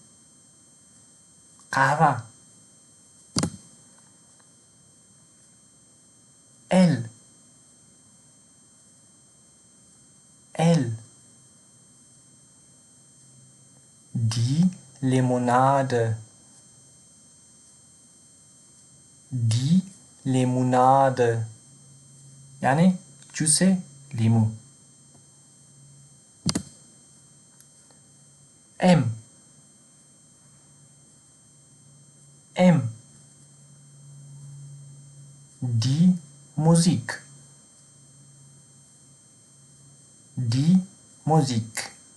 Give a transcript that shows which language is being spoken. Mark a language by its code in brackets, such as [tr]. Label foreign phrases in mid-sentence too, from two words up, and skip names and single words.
[de] قهوه. L L Die Limonade. Die Limonade [fa] یعنی جوس لیمو. [de] M M Die Musik. Die Musik.